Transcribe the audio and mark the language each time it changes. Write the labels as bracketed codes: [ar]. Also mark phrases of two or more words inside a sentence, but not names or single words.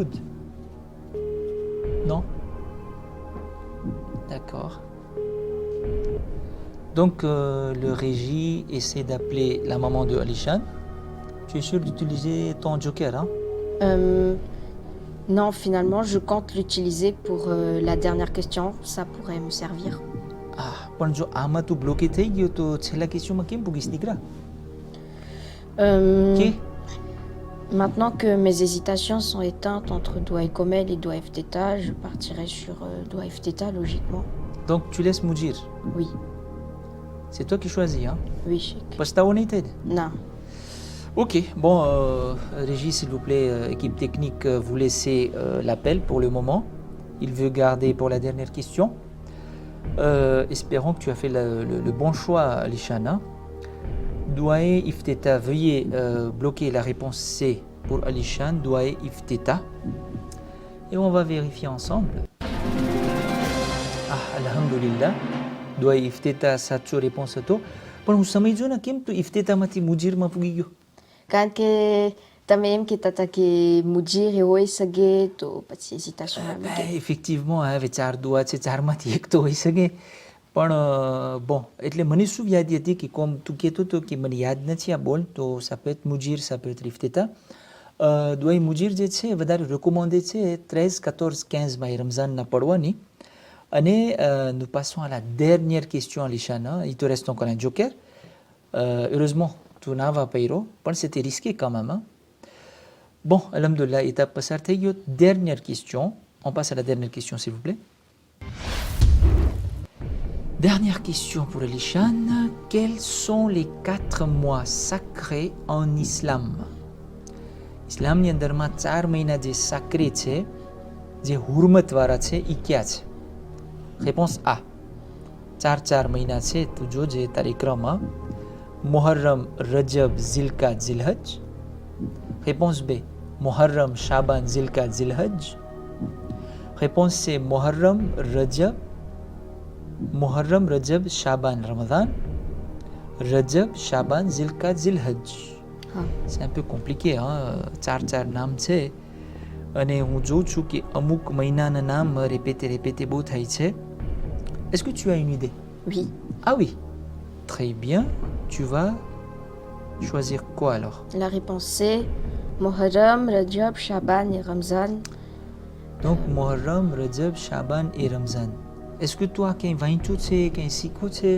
[fr] » Non? D'accord. Donc, le régie essaie d'appeler la maman de Alishan. Tu es sûr d'utiliser ton joker, hein? Non, finalement, je compte l'utiliser pour la dernière question. Ça pourrait me servir. [gu] Ah, પણ જો આમાં તું બ્લોકે થઈ ગયો તો છેલ્લા ક્વેશ્ચનમાં કેમ પૂગીશ દીકરા? Euh, [fr] Ok. Maintenant que mes hésitations sont éteintes entre Douai Komel et Douai Ifteta, je partirai sur Douai Ifteta, logiquement. Donc, tu laisses Moujir. Oui, C'est toi qui choisis, hein? oui, Sheikh. Pasta United. Non. Ok, bon, Régis, s'il vous plaît, équipe technique, vous laissez l'appel pour le moment. Il veut garder pour la dernière question. Espérons que tu as fait le bon choix, Alishana. Douai Ifteta, veuillez bloquer la réponse C pour Alishan, Douai Ifteta. Et on va vérifier ensemble. Ah, alhamdulillah. Douai Ifteta, [gu] સાચો réponse હતો. પણ હું સમજ્યો ને કેમ તું ઇફ્તેતામાંથી મુજીરમાં પૂગી ગયો? [fr] Quand que [gu] તમે એમ કહેતા હતા કે મુજીર એ હોઈ શકે તો પછી hésitation આવી ગઈ. Effectivement, હવે 4 દુઆ છે, 4માંથી એક તો હોઈ શકે. પણ bon, એટલે મને શું યાદ હતી કે કોમ તું કહેતો હતો કે મને યાદ નથી આ બોલ, તો [fr] ça peut être [gu] મુજીર, [fr] ça peut être [gu] ઇફ્તેતા. દુઆઈ મુજીર જે છે વધારે recommandé છે 13, 14, 15 માહી રમઝાનના પढ़વાની. [fr] અને nous passons à la dernière question, Alishan. Il te reste encore un joker. Heureusement, tu n'avais pas eu, mais c'était risqué quand même. Hein? Bon, alhamdoulilah, étape passée. Dernière question. On passe à la dernière question, s'il vous plaît. Dernière question pour Alishan. Quels sont les 4 mois sacrés en islam? [gu] Islam ni અંદરમાં 4 મહિના જે sacré છે, જે હુરમતવાળા છે, ઈ ક્યાં છે? [fr] Réponse A. [gu] 4 મહિના છે, તું જોજે તારી ક્રમમાં. [fr] Muharram, Rajab, Zilqa'd, Zilhajj. Réponse B. Muharram, Shaban, Zilqa'd, Zilhajj. Réponse C. Muharram, Rajab, Shaban, Ramadan. Rajab, Shaban, Zilqa'd, Zilhajj. [gu] હા. [fr] c'est un peu compliqué hein [gu] ચાર નામ છે અને હું જોઉં છું કે અમુક મહિનાના નામ répété બહુ થાય છે. [fr] Est-ce que tu as une idée? Oui. Ah oui, très bien. Tu vas choisir quoi alors? La réponse c'est Muharram, Rajab, Shaban et Ramzan. Donc Muharram, Rajab, Shaban et Ramzan. Est-ce que toi, quand tu sais, quand tu sais?